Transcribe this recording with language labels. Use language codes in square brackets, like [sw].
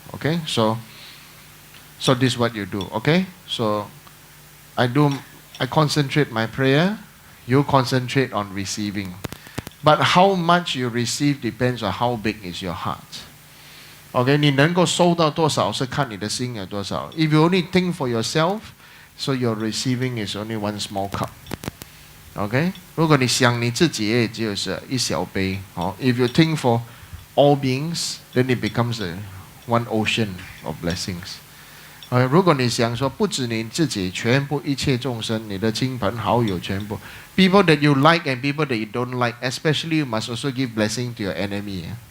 [en] Okay, so this is what you do. Okay, so I concentrate my prayer. You concentrate on receiving, but how much you receive depends on how big is your heart. [zh] OK， 你能够收到多少是看你的心有多少。 [en] If you only think for yourself, so your receiving is only one small cup. [zh] OK， 如果你想你自己，也只有是一小杯。 [en] If you think for all beings, then it becomes one ocean of blessings. [zh] 如果你想说不止你自己，全部一切众生，你的亲朋好友全部 [en] ，people that you like and people that you don't like, especially you must also give blessing to your enemy.